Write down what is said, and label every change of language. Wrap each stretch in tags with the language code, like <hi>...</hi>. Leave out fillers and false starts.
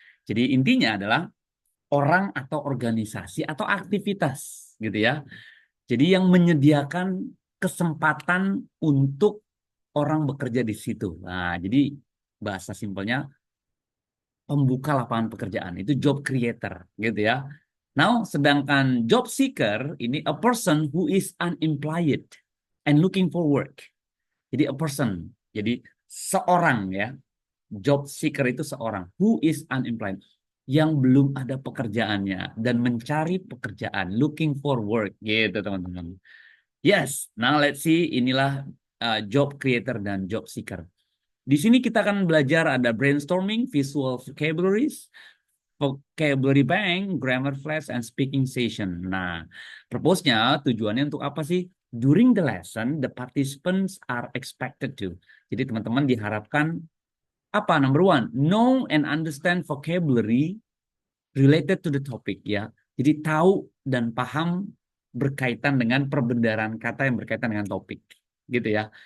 <id>Jadi intinya adalah orang atau organisasi atau aktivitas gitu ya. Jadi yang menyediakan kesempatan untuk orang bekerja di situ. Nah, jadi bahasa simpelnya pembuka lapangan pekerjaan itu job creator gitu ya.</id> <en>Now, sedangkan job seeker ini a person who is unemployed and looking for work.</en> <id>Jadi</id> <en>a person,</en> <id>jadi seorang ya. Job seeker itu seorang</id> <en>who is unemployed,</en> <id>yang belum ada pekerjaannya dan mencari pekerjaan,</id> <en>looking for work</en> <id>gitu teman-teman.</id> <en>Yes, now let's see, inilah job creator dan job seeker.</en> <id>Di sini kita akan belajar ada brainstorming, visual vocabularies, vocabulary bank, grammar flash, and speaking session. Nah, purpose-nya, tujuannya untuk apa sih?</id> <en>During the lesson, the participants are expected to.</en> <id>Jadi teman-teman diharapkan apa?</id> <en>Number one, know and understand vocabulary related to the topic</en> <id>ya. Jadi tahu dan paham berkaitan dengan perbendaharaan kata yang berkaitan dengan topik, gitu ya.</id>